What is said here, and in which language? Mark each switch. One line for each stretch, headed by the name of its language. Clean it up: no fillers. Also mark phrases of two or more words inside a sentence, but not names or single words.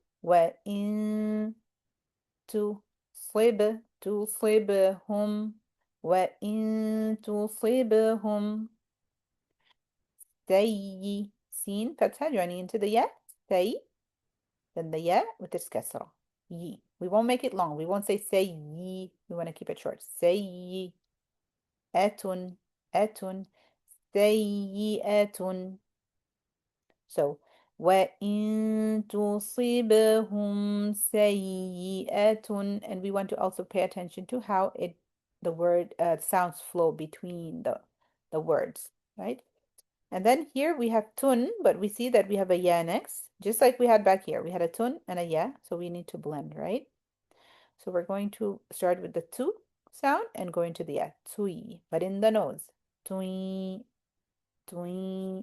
Arabic: وإن تصبهم. وإن تصبهم.
English: Sayyi. Sin, fatha, joining into the ya. Say. Then the ya with this kasra. Yi. We won't make it long. We won't say yi. We want to keep it short. Sayyi. Atun. Atun. Sayyi'atun. So,
Arabic: وَإِن تُصِبْهُمْ سَيِّئَةٌ,
English: and we want to also pay attention to how the word sounds flow between the words, right? And then here we have tun, but we see that we have a ya next, just like we had back here. We had a tun and a ya, so we need to blend, right? So we're going to start with the tu sound and go into the ya, tui, but in the nose, tui, tui.